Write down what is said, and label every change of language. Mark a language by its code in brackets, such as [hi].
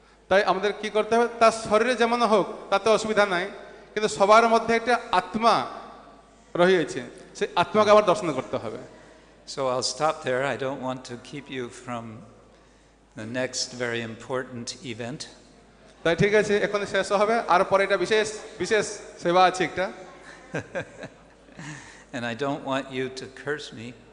[bn] তাই আমাদের কি করতে হবে, তার শরীরে যেমন হোক তাতে অসুবিধা নাই, কিন্তু সবার মধ্যে একটা আত্মা রহিয়েছে, সেই আত্মাকে আবার দর্শন করতে হবে। [en] So I'll stop there. I don't want to keep you from the next very important event. [bn] তাই ঠিক আছে, এখন শেষ হবে, আর পরে এটা বিশেষ বিশেষ সেবা আছে একটা। [en] And I don't want you to curse me.